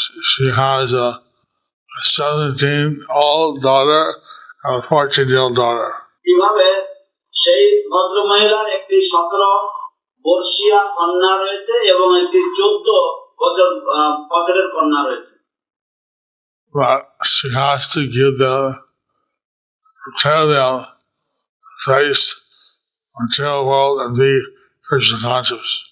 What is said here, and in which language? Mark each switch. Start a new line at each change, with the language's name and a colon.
English: She has a 17-year-old daughter and a 14-year-old daughter.
Bangla: কিভাবে সেই ভদ্র মহিলার একটি 17 বর্ষীয় কন্যা রয়েছে এবং একটি 14 বছরের কন্যা রয়েছে।
English: But she has to prepare them to face the material world and be Krishna conscious.